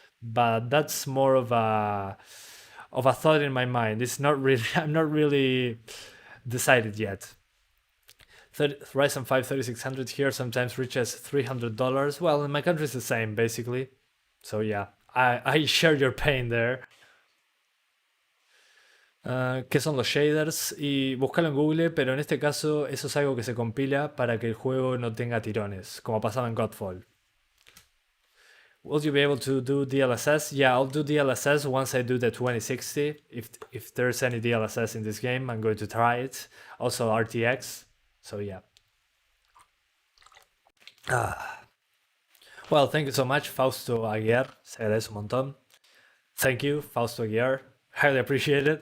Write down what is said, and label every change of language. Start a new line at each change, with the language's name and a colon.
English: But that's more of a thought in my mind. It's not really I'm not really decided yet. Ryzen 5 3600 here sometimes reaches $300. Well, in my country it's the same basically. So yeah, I share your pain there.
Spanish: ¿Qué son los shaders? Y búscalo en Google, pero en este caso eso es algo que se compila para que el juego no tenga tirones, como pasaba en Godfall.
English: Will you be able to do DLSS? Yeah, I'll do DLSS once I do the 2060. If there's any DLSS in this game, I'm going to try it. Also RTX. So yeah. Well, thank you so much, Fausto Aguiar.
Spanish: Se agradece un montón.
English: Thank you, Fausto Aguiar. Highly appreciate it.